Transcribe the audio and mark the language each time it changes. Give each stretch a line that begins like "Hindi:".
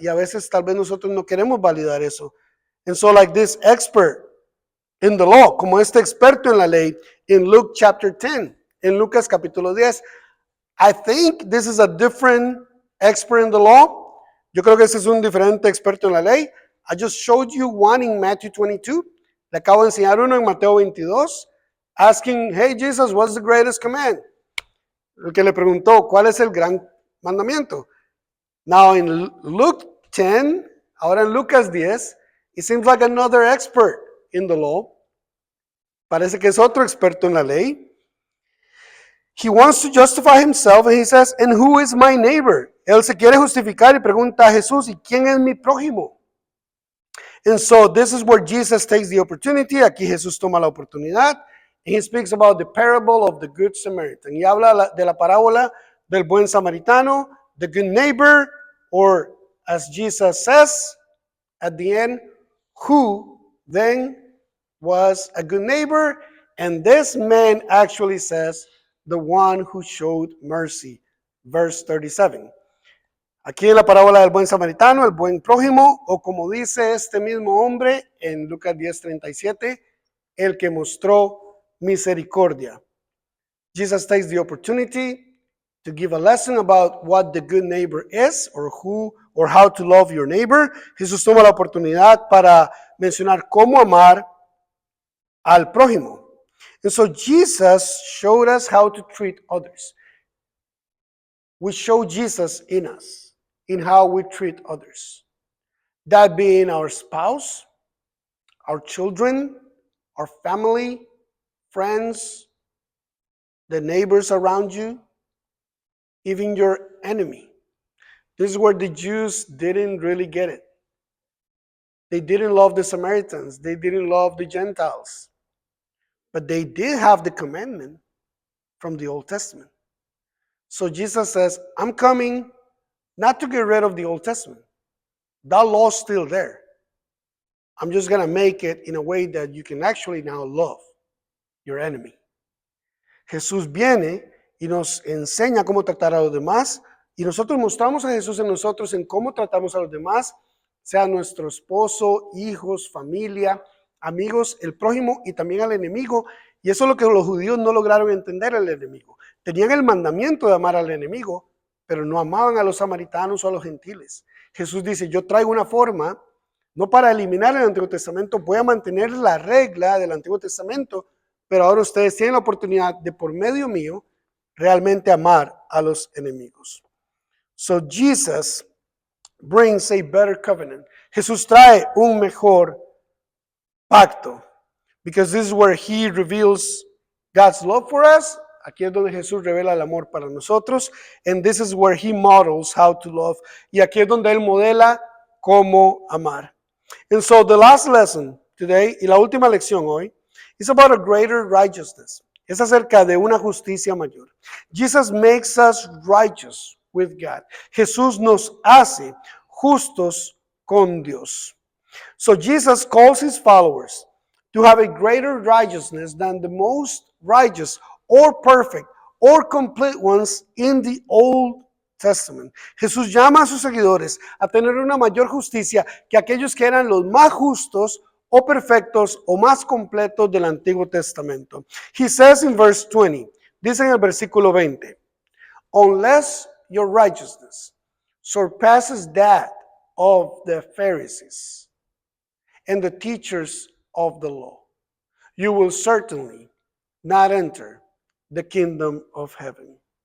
Spanish: Y a veces tal vez nosotros no queremos validar eso.
English: And so like this expert in the law,
Spanish: como este experto en la ley,
English: in Luke chapter 10,
Spanish: en Lucas capítulo 10,
English: I think this is a different expert in the law.
Spanish: Yo creo que este es un diferente experto en la ley.
English: I just showed you one in Matthew 22.
Spanish: Le acabo de enseñar uno en Mateo 22.
English: Asking, hey Jesus, what's the greatest command?
Spanish: El que le preguntó, ¿cuál es el gran mandamiento?
English: Now in Luke 10,
Spanish: ahora en Lucas 10,
English: it seems like another expert in the law.
Spanish: Parece que es otro experto en la ley.
English: He wants to justify himself and he says, and who is my neighbor?
Spanish: Él se quiere justificar y pregunta a Jesús, ¿y quién es mi prójimo?
English: And so this is where Jesus takes the opportunity.
Spanish: Aquí Jesús toma la oportunidad.
English: And he speaks about the parable of the Good Samaritan.
Spanish: Y habla de la parábola del buen samaritano,
English: the good neighbor, or as Jesus says at the end, who then was a good neighbor. And this man actually says, the one who showed mercy. Verse 37.
Spanish: Aquí en la parábola del buen samaritano, el buen prójimo, o como dice este mismo hombre en Lucas 10:37, el que mostró misericordia.
English: Jesus takes the opportunity to give a lesson about what the good neighbor is, or who, or how to love your neighbor.
Spanish: Jesús toma la oportunidad para mencionar cómo amar al prójimo.
English: And so Jesus showed us how to treat others. We show Jesus in us. in how we treat others. That being our spouse, our children, our family, friends, the neighbors around you, even your enemy. This is where the Jews didn't really get it. They didn't love the Samaritans. They didn't love the Gentiles. But they did have the commandment from the Old Testament. So Jesus says, I'm coming not to get rid of the Old Testament. That law's still there. I'm just going to make it in a way that you can actually now love your enemy.
Spanish: Jesús viene y nos enseña cómo tratar a los demás, y nosotros mostramos a Jesús en nosotros en cómo tratamos a los demás, sea nuestro esposo, hijos, familia, amigos, el prójimo y también al enemigo. Y eso es lo que los judíos no lograron entender al enemigo. Tenían el mandamiento de amar al enemigo, pero no amaban a los samaritanos o a los gentiles. Jesús dice, yo traigo una forma, no para eliminar el Antiguo Testamento, voy a mantener la regla del Antiguo Testamento, pero ahora ustedes tienen la oportunidad de, por medio mío, realmente amar a los enemigos.
English: So Jesus brings a better covenant.
Spanish: Jesús trae un mejor pacto.
English: Because this is where he reveals God's love for us.
Spanish: Aquí es donde Jesús revela el amor para nosotros.
English: And this is where he models how to love.
Spanish: Y aquí es donde él modela cómo amar.
English: And so the last lesson today,
Spanish: y la última lección hoy,
English: is about a greater righteousness.
Spanish: Es acerca de una justicia mayor.
English: Jesus makes us righteous with God.
Spanish: Jesús nos hace justos con Dios.
English: So Jesus calls his followers to have a greater righteousness than the most righteous or perfect or complete ones in the Old Testament.
Spanish: Jesús llama a sus seguidores a tener una mayor justicia que aquellos que eran los más justos o perfectos o más completos del Antiguo Testamento.
English: He says in verse 20,
Spanish: dice en el versículo 20,
English: unless your righteousness surpasses that of the Pharisees and the teachers of the law, you will certainly not enter the kingdom of heaven.